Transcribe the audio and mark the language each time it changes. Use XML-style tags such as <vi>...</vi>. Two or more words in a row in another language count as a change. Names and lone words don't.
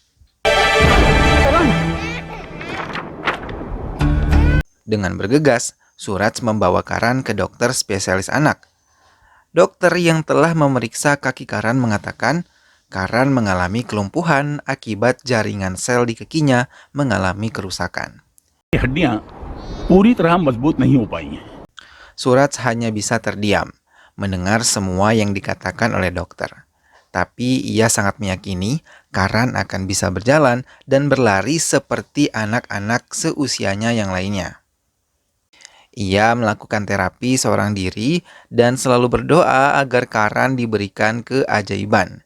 <id>Dengan bergegas, Suraj membawa Karan ke dokter spesialis anak. Dokter yang telah memeriksa kaki Karan mengatakan Karan mengalami kelumpuhan akibat jaringan sel di kakinya mengalami kerusakan.</id> <hi>हड्डियां पूरी तरह मजबूत नहीं हो पाई हैं।</hi> <id>Suraj hanya bisa terdiam, mendengar semua yang dikatakan oleh dokter. Tapi ia sangat meyakini Karan akan bisa berjalan dan berlari seperti anak-anak seusianya yang lainnya. Ia melakukan terapi seorang diri dan selalu berdoa agar Karan diberikan keajaiban.</id>